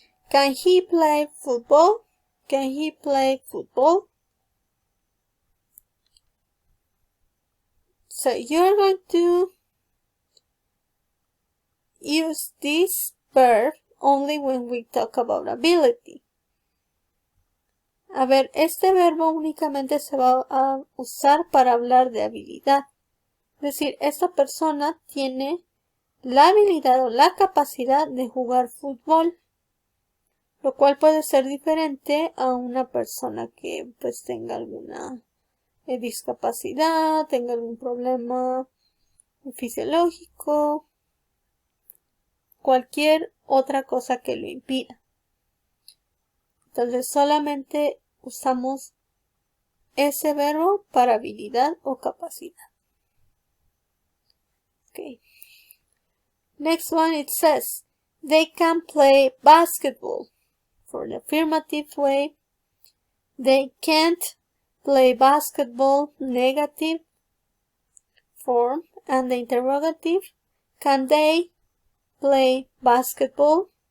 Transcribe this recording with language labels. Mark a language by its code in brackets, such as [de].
[en] Can he play football? Can he play football? So you're going to use this verb only when we talk about ability. [es] A ver, este verbo únicamente se va a usar para hablar de habilidad. Es decir, esta persona tiene la habilidad o la capacidad de jugar fútbol, lo cual puede ser diferente a una persona que pues tenga alguna discapacidad, tenga algún problema fisiológico, cualquier otra cosa que lo impida. Entonces solamente usamos ese verbo para habilidad o capacidad. [en] Okay. Next one, it says, they can play basketball. For the affirmative way, they can't play basketball, negative form, and the interrogative, can they play basketball?